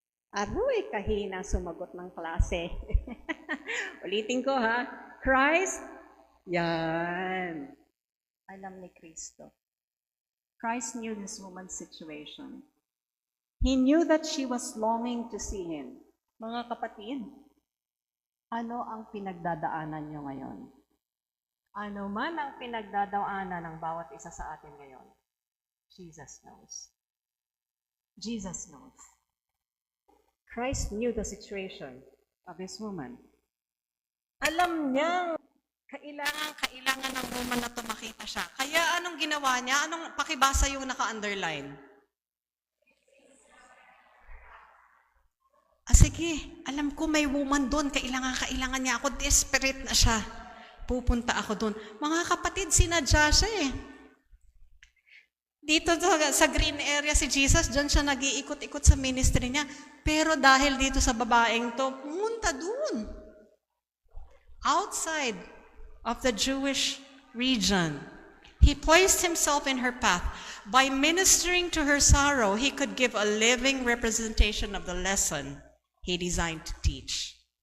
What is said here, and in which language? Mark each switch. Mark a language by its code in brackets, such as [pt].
[tl] Aroy, kahina sumagot ng klase. Ulitin ko ha. Christ, yan. Alam ni Kristo. [en] Christ knew this woman's situation. He knew that she was longing to see Him. [tl] Mga kapatid, ano ang pinagdadaanan nyo ngayon? Ano man ang pinagdadaanan ng bawat isa sa atin ngayon, [en] Jesus knows. Jesus knows. Christ knew the situation of this woman. [tl] Alam niyang kailangan ng woman na to makita siya. Kaya anong ginawa niya? Anong pakibasa yung naka-underline? Sige, alam ko may woman doon. Kailangan niya ako. Desperate na siya. Pupunta ako doon. Mga kapatid, sinadya siya eh. Dito sa green area si Jesus, dyan siya nag-iikot-ikot sa ministry niya. Pero dahil dito sa babaeng to, pumunta doon. [en] Outside of the Jewish region. He placed himself in her path. By ministering to her sorrow, he could give a living representation of the lesson he designed to teach.